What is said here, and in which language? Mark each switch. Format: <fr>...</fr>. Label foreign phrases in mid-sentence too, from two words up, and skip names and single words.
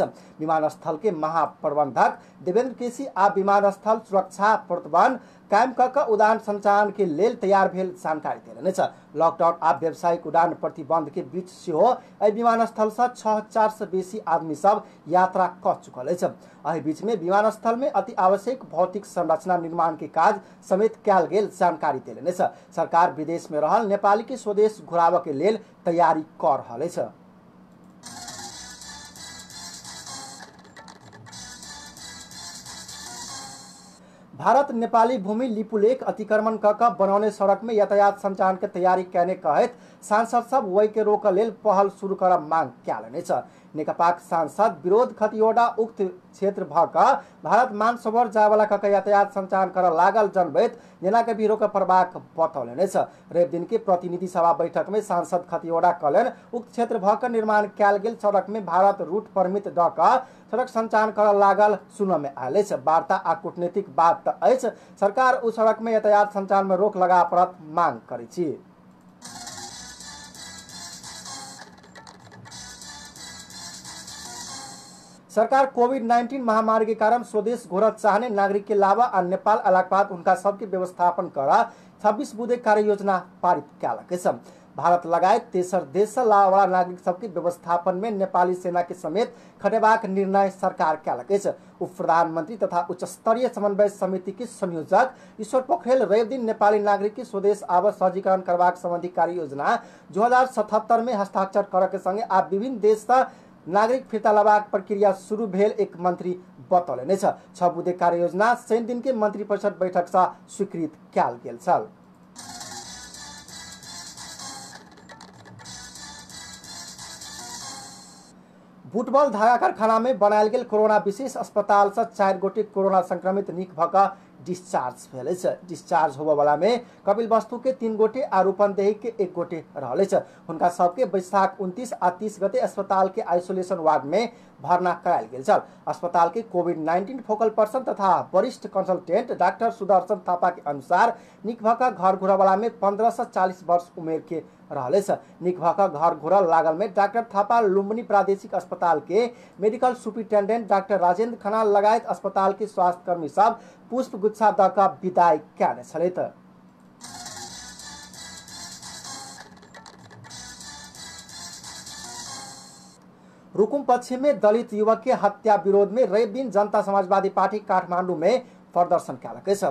<mai>विमानस्थल के महाप्रबंधक देवेंद्र केसी आ विमानस्थल सुरक्षा प्रबंधन कायम कऽ उड़ान संचालन के लेल तैयार भेल जानकारी देलनि अछि। लॉकडाउन आ व्यावसायिक उड़ान प्रतिबंध के बीच सेहो एहि विमानस्थल से 6000 से बेसी आदमी सब यात्रा कऽ चुकल अछि। एहि बीच में विमानस्थल में अति आवश्यक भौतिक संरचना निर्माण के काज समेत कयल गेल जानकारी देलनि अछि। सरकार विदेश में रहल नेपाली के स्वदेश घुराबऽ के लेल तैयारी कऽ रहल अछि। भारत नेपाली भूमि लिपुलेख अतिक्रमण कऽ बनौने सड़क में यातायात संचालन के तैयारी करने कहैत सांसद सब वही के रोक लेल पहल शुरू करब मांग कयलनि अछि। नेकपाक सांसद विरोध खतिवड़ा उक्त क्षेत्र भऽ कऽ भारत मानसरोवर जाय वाला कऽ यातायात संचालन करऽ लागल जनबैत जेना के भी रोक पड़बाक बतौलनि अछि। रवि दिन के प्रतिनिधि सभा बैठक में सांसद खतिवड़ा कहलनि उक्त क्षेत्र भऽ कऽ निर्माण कयल गेल सड़क में भारत रूट परमिट दऽ कऽ सड़क संचालन करऽ लागल सुनऽ में आयल अछि। वार्ता आ कूटनीतिक बात तऽ अछि, सरकार उस सड़क में यातायात संचालन में रोक लगा पड़त मांग करै छी। सरकार कोविड-19 महामारी के कारण स्वदेश घुरत चाहने नागरिक के अलावा आ नेपाल अयलाक बाद उनका सबके व्यवस्थापन कर 26 बुधे कार्य योजना पारित कयलक अछि। भारत लगायत तेसर देश से लावा वाला नागरिक सबके व्यवस्थापन में नेपाली सेना के समेत खटेबाक निर्णय सरकार कयलक अछि। उप प्रधानमंत्री तथा उच्च स्तरीय समन्वय समिति के संयोजक ईश्वर पोखरेल रवि दिन नेपाली नागरिक के स्वदेश आब सहजीकरण करबाक संबंधी कार्य योजना 2077 में हस्ताक्षर करऽ के संगे आब विभिन्न देश से नागरिक फिर्ता लेबाक प्रक्रिया शुरू भेल एक मंत्री बतौलनि अछि। 6 बुधे कार्य योजना शनि दिन के मंत्री परिषद बैठक से स्वीकृत कयल गेल छल। बुटबल धागा कारखाना में बनायल गेल कोरोना विशेष अस्पताल से 4 गोटे कोरोना संक्रमित नीक भऽ कऽ डिस्चार्ज भेल अछि। डिस्चार्ज होबऽ वाला में कपिल वस्तु के 3 गोटे आ रूपन्देही के 1 गोटे रहल अछि। हुनका सबके बैसाख 29 आ 30 गते अस्पताल के आइसोलेशन वार्ड में भर्ना करायल गेल छल। अस्पताल के कोविड-19</mai> <en>focal person</en> <mai>तथा वरिष्ठ कंसल्टेंट डॉक्टर सुदर्शन थापा के अनुसार निक भऽ कऽ घर घुरऽ वाला में 15 से 40 वर्ष उमेर के रहल अछि। निक भऽ कऽ घर घुरऽ लागल में डॉक्टर थापा लुम्बिनी प्रादेशिक अस्पताल के</mai> <en>medical superintendent</en> <mai>डॉक्टर राजेंद्र खनाल लगायत अस्पताल के स्वास्थ्य कर्मी सब पुष्प गुच्छा दऽ कऽ विदाई कयने छलथि। रुकुम पश्चिम में दलित युवक के हत्या विरोध में रवि दिन जनता समाजवादी पार्टी काठमांडू में प्रदर्शन कयलक अछि।</mai>